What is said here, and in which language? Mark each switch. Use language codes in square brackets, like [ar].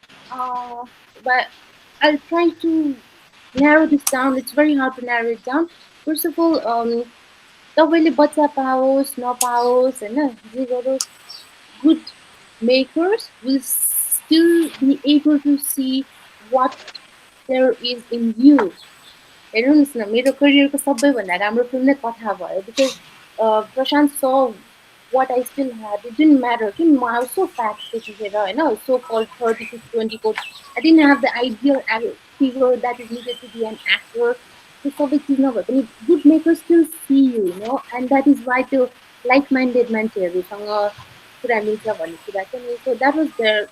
[en] But I'll try to narrow this down. It's very hard to narrow it down. First of all, [ne] तपाईँले बच्चा पाओस् नपाओस् हैन [en] good makers will still be able to see what there is in you. [ne] हेर्नुस् न मेरो करियरको सबैभन्दा राम्रो फिल्म नै कथा भयो [en] because Prashant saw what I still had. It didn't matter. I was so fat, so-called 36-24. I didn't have the ideal figure that is needed to be an actor. So good makers still see you, and that is why the like-minded mentors. So that was there.